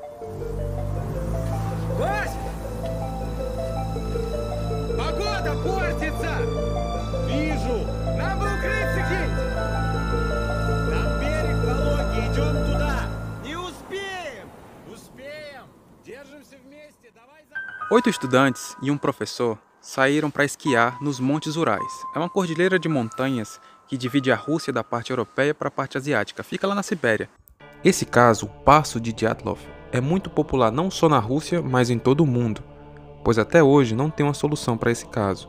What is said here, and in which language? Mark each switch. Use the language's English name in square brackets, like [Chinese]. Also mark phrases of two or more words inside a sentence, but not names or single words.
[Russian] Вась! Погода портится! Вижу! Нам бы укрыться где-нибудь! Там берег пологий, идем туда! Не успеем! Успеем! Держимся вместе, давай за... [Portuguese] 8 estudantes e um professor saíram para esquiar nos Montes Urais. É uma cordilheira de montanhas que divide a Rússia da parte europeia para a parte asiática. Fica lá na Sibéria. Esse caso, o Passo de Dyatlov, é muito popular não só na Rússia, mas em todo o mundo, pois até hoje não tem uma solução para esse caso.